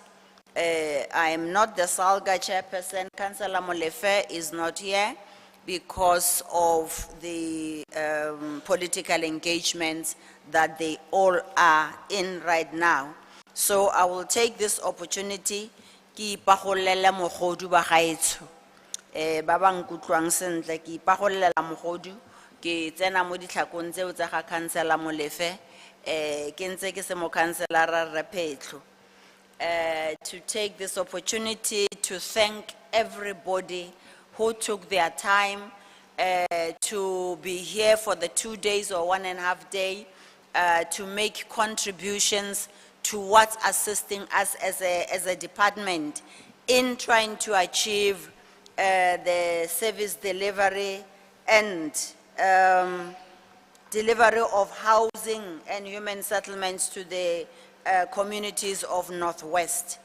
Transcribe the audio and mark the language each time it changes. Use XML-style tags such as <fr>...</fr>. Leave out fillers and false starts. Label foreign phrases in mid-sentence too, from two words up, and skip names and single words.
<en>I am not the SALGA chairperson. Councillor Molefe is not here because of the political engagements that they all are in right now. So I will take this opportunity</en> <tn>ki ipagolele mogodu ba gaetsho ba ba nkutlwang sentle ki ipagollela mogodu ke tsena mo ditlhakong tseo tsa ga Councillor Molefe, ke ntse ke se mo Councillor Repetlo.</tn> <en>To take this opportunity to thank everybody who took their time to be here for the 2 days or 1.5 days to make contributions towards assisting us as a department in trying to achieve the service delivery and delivery of housing and human settlements to the communities of Northwest.</en>